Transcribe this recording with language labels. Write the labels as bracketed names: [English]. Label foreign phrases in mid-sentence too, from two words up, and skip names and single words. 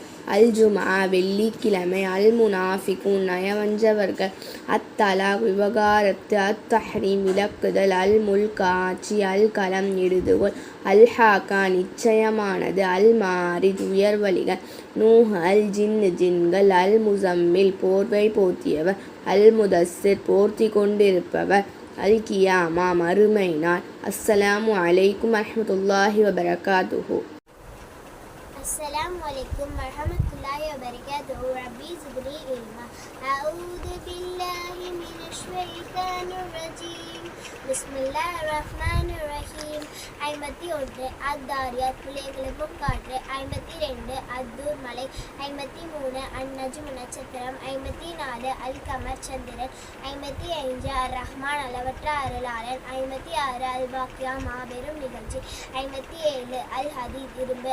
[Tamil] அல் ஜும்ஆ வெள்ளிக்கிழமை, அல் முனாஃபிகூன் நயவஞ்சவர்கள், அத்தலாக் விவகாரத்து, அத்தஹ்ரீம் விலக்குதல், அல் முல்க் ஆட்சி, அல் கலம் எழுதுகோள், அல் ஹாக்கா நிச்சயமானது, அல் மாரிஜ் உயர்வழிகள், நூஹ் அல் ஜின்கள், அல் முசம்மில் போர்வை போர்த்தியவர், அல் முதஸ்ஸிர் போர்த்தி கொண்டிருப்பவர், அல் கியாமா மறுமை நாள். [Arabic] السلام عليكم ورحمة الله وبركاته. السلام عليكم ورحمة الله وبركاته. ربي زدني علما. أعوذ بالله من الشيطان الرجيم. بسم الله الرحمن الرحيم. 51 அத்தாரியாத் [Tamil] புலிகளுக்கும் காற்று. 52 அத்தூர் மலை. 53 அந்நஜ்ம் நட்சத்திரம். 54 அல் கமர் சந்திரன். 55 அர் ரஹ்மான் அளவற்ற அருளாளன். 56 அல் வாக்கியா மாபெரும் நிகழ்ச்சி. 57 அல் ஹதீத் இரும்பு.